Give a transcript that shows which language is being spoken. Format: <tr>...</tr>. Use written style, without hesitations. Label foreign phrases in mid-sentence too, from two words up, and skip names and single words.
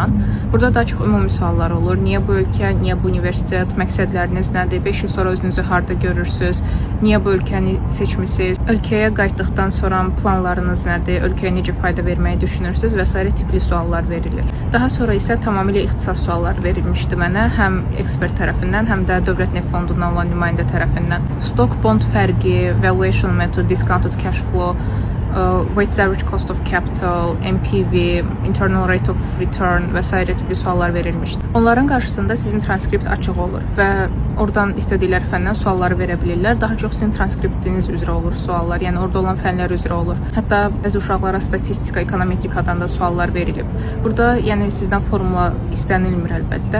<az>Burada daha çox ümumi suallar olur. Niyə bu ölkə, niyə bu universitet, məqsədləriniz nədir, 5 il sonra özünüzü harda görürsünüz, niyə bu ölkəni seçmisiniz, ölkəyə qayıtdıqdan sonra planlarınız nədir, ölkəyə necə fayda verməyi düşünürsünüz və s. tipli suallar verilir. Daha sonra isə tamamilə ixtisas sualları verilmişdi mənə, həm ekspert tərəfindən, həm də Dövlət Neft Fondundan olan nümayəndə tərəfindən.</az> <en>Stock bond fərqi, valuation method, discounted cash flow, weighted average cost of capital, MPV, internal rate of return</en> <az>və s. tipli suallar verilmişdi. Onların qarşısında sizin transkript açıq olur və oradan istədikləri fəndən sualları verə bilirlər. Daha çox sizin transkriptiniz üzrə olur suallar, yəni orada olan fənlər üzrə olur. Hətta bəzi uşaqlara statistika, ekonometrikadan da suallar verilib. Burada yəni sizdən formula istənilmir əlbəttə.</az>